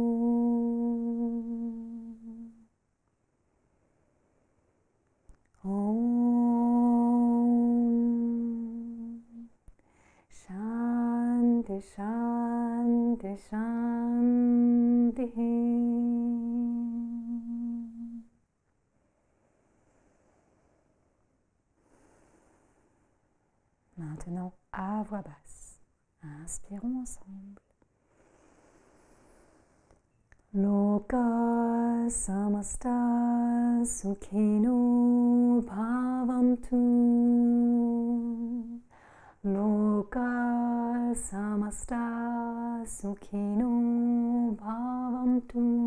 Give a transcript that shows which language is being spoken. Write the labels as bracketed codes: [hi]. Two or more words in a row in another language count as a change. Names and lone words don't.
[sa] ॐ शान्ति शान्ति शान्ति. [fr] Maintenant, à voix basse, inspirons ensemble. [sa] लोकाः समस्ताः सुखिनो भवन्तु. लोकाः समस्ताः सुखिनो भवन्तु.